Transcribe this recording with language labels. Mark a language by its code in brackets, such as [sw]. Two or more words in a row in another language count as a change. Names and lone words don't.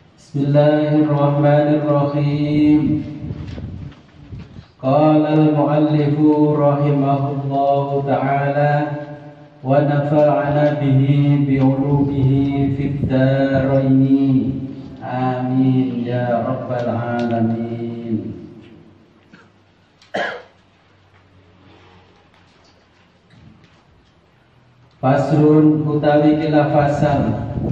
[ar] Bismillahirrahmanirrahim. قال المؤلف رحمه الله تعالى ونفعنا به بعلومه في الدارين. آمين يا رب العالمين. [jv] Fasrun utawi kilafasal.